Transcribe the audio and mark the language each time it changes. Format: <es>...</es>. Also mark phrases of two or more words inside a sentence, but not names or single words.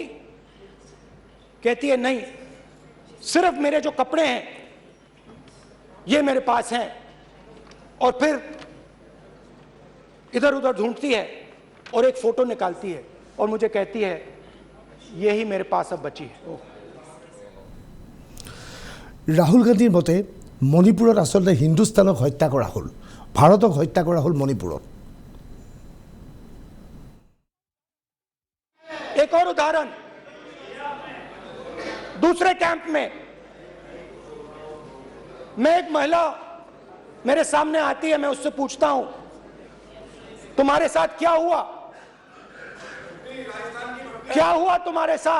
<hi>कहती है नहीं, सिर्फ मेरे जो कपड़े हैं ये मेरे पास हैं। और फिर इधर उधर ढूंढती है और एक फोटो निकालती है और मुझे कहती है यही मेरे पास अब बची है।</hi> <as>ৰাহুল গান্ধীৰ মতে মণিপুৰত আচলতে হিন্দুস্তানক হত্যা কৰা হ'ল, ভাৰতক হত্যা কৰা হ'ল মণিপুৰত।</as> <hi>एक और उदाहरण, दूसरे कैंप में मैं, एक महिला मेरे सामने आती है, मैं उससे पूछता हूं तुम्हारे साथ क्या हुआ, क्या हुआ तुम्हारे साथ?</hi>